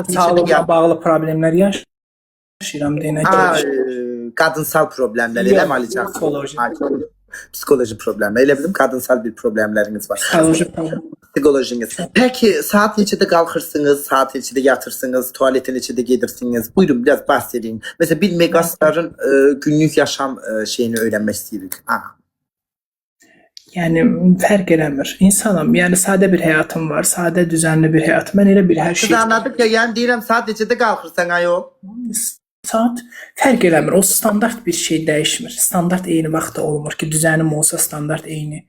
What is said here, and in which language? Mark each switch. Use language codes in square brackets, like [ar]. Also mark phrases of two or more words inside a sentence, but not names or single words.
[az] bağlı problemlər yaşayıram deyənə gəlir. Qadınsal problemlər, elə mi Ali Can? Psikoloji problemlər. Elə bilim qadınsal bir problemləriniz var. Psikolojiniz. Peki saat neçədə qalxırsınız, saat neçədə yatırsınız, tuvalete neçədə gedirsiniz? [tr] Buyurun biraz bahsedin. Mesela bir megastarın günlük yaşam şeyini öğrenmek istiyoruz. [az] Yəni fərq eləmir. İnsanım, yəni sadə bir həyatım var, sadə düzənli bir həyat. Mən elə bir hər şey. Siz anladık ya, yəni deyirəm saat neçədə qalxırsan ayol? saat fərq eləmir. O standart bir şey dəyişmir. Standart eyni vaxtda olmur ki, düzənim olsa standart eyni.